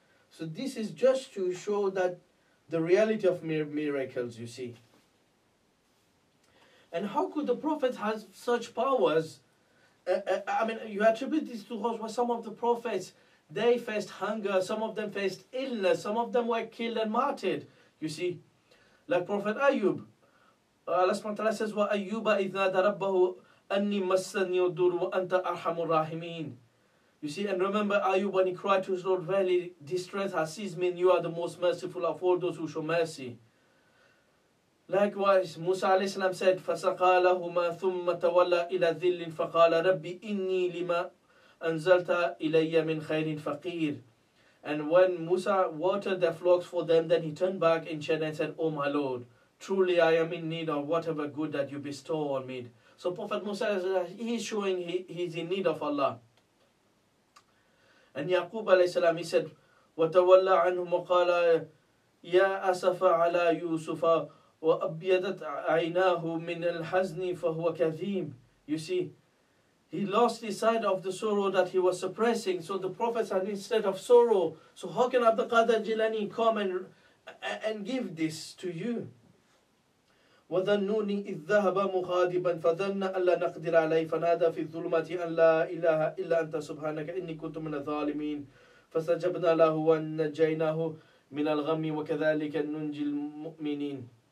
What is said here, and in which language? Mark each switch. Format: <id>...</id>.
<en>So this is just to show that the reality of miracles, you see. And how could the Prophet have such powers? You attribute this to some of the prophets. They faced hunger, some of them faced illness, some of them were killed and martyred, you see. Like Prophet Ayub. Allah subhanahu wa ta'ala says,</en> <ar>وَأَيُّوبَ إِذْ نَادَى رَبَّهُ أَنِّي مَسَّنِيَ الضُّرُّ وَأَنْتَ أَرْحَمُ الرَّاحِمِينَ.</ar> <en>You see, and remember Ayub when he cried to his Lord, verily distress has seized me, and you are the most merciful of all those who show mercy. Likewise, Musa alayhi salam said,</en> <ar>فَسَقَى لَهُمَا ثُمَّ تَوَلَّى إِلَى ذِلٍّ فَقَالَ رَبِّ إِنِّي لِمَا أَنزَلْتَ إِلَيَّ مِنْ خَيْرٍ فَقِيرٍ.</ar> <en>And when Musa watered their flocks for them, then he turned back in shame and said, "O my Lord, truly I am in need of whatever good that you bestow on me." So Prophet Musa, he is showing he is in need of Allah. And Yaqub alayhi salam, he said,</en> <ar>وَتَوَلَّى عَنْهُمْ وَقَالَ يَا أَسَفَ عَلَى يُوسُفَ وَأَبْيَضَتْ عَيْنَاهُ مِنَ الْحَزْنِ فَهُوَ كَظِيمٌ.</ar> <en>You see, he lost his sight of the sorrow that he was suppressing. So the Prophet said, instead of sorrow, so how can Abdul Qadir Jilani come and give this to you?</en> <ar>وَظَنُّونِي إِذْ ذَهَبَ مُغَاضِبًا فَظَنَّ أَن لَّن نَّقْدِرَ عَلَيْهِ فَنَادَى فِي الظُّلُمَاتِ أَن لَّا إِلَٰهَ إِلَّا أَنتَ سُبْحَانَكَ إِنِّي كُنتُ مِنَ الظَّالِمِينَ فَاسْتَجَبْنَا لَهُ وَنَجَّيْنَاهُ مِنَ الْغَمِّ وَكَذَٰلِكَ نُنجِي الْمُؤْمِنِينَ</ar>